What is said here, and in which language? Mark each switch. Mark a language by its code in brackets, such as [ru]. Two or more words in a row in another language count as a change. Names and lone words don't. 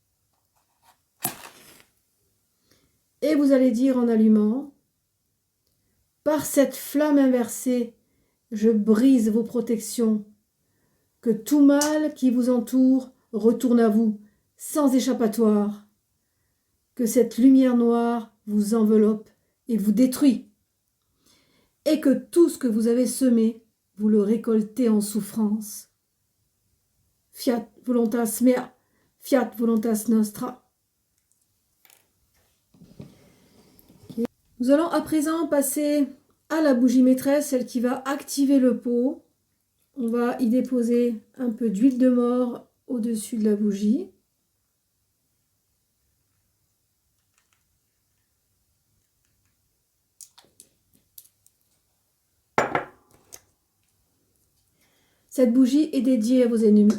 [fr] Et vous allez dire en allumant, par cette flamme inversée, je brise vos protections, que tout mal qui vous entoure retourne à vous, sans échappatoire, que cette lumière noire vous enveloppe et vous détruit, et que tout ce que vous avez semé, vous le récoltez en souffrance. [la] Fiat voluntas mea, fiat voluntas nostra. [fr] Nous allons à présent passer à la bougie maîtresse, celle qui va activer le pot. On va y déposer un peu d'huile de mort au-dessus de la bougie. Cette bougie est dédiée à vos ennemis.